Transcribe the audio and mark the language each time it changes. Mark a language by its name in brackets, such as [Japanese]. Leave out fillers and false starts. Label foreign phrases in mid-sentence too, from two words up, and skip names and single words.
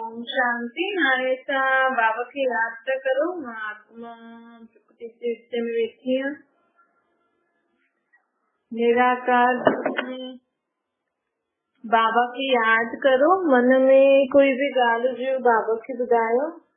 [Sindhi] शांति। हाणे असां बाबा खे यादि था करूं। मां आत्मा हिस्से में वेठी हूं, निराकार में बाबा खे यादि करो। मन में कोई भी ॻाल्हि हुजे बाबा खे ॿुधायो।